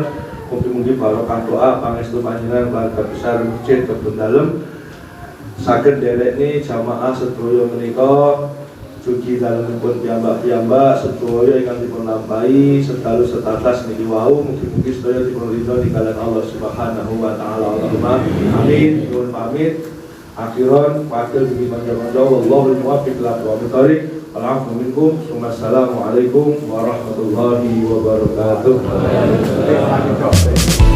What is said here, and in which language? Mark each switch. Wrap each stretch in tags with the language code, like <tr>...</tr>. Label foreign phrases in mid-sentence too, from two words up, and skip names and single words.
<jv>Mugi-mugi barokah doa pangestu panjenengan keluarga besar Masjid Kebun Dalem saged nderekne jamaah sedaya menika dugi dalemipun piyambak-piyambak sedaya ingkang dipun lampahi sedalu setatas niki wau. Mugi-mugi sedaya dipun ridho ninggalan Allah</jv> <ar>سبحانه وتعالى. اللهم آمين.</ar> <jv>Nuwun pamit. Akhiran wakil dugi panjenengan</jv> <ar>والله الموفق إلى أقوم الطريق. الحمد لله منكم. السلام عليكم ورحمة الله وبركاته.</ar>